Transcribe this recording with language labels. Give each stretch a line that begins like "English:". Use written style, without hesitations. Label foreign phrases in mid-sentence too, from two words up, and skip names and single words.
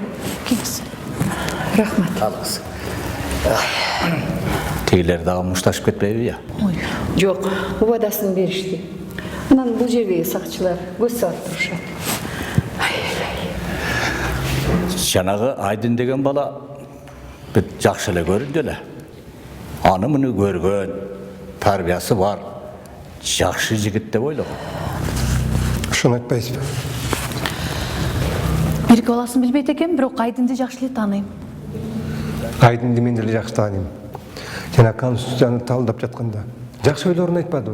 Kazakh: Rahmat. Алыңыз. Тегілер дағы мұшташып кетпейбі я? Жоқ,
Kyrgyz: убадасын беришти. Анан бул жердеги сакчылар көз салып турушат. Жанағы Айдын деген бала бір жақсы эле көрүндү эле. Аны муну көргөн, тарбиясы бар, жакшы жигит деп ойлогом. Ошону айтпайсызбы? бирки баласын билбейт экен, бирок Айдынды жакшы эле тааныйм. Айдынды мен деле жакшы тааныйм. Жана конституцияны талдап жатканда жакшы ойлорун айтпадыбы?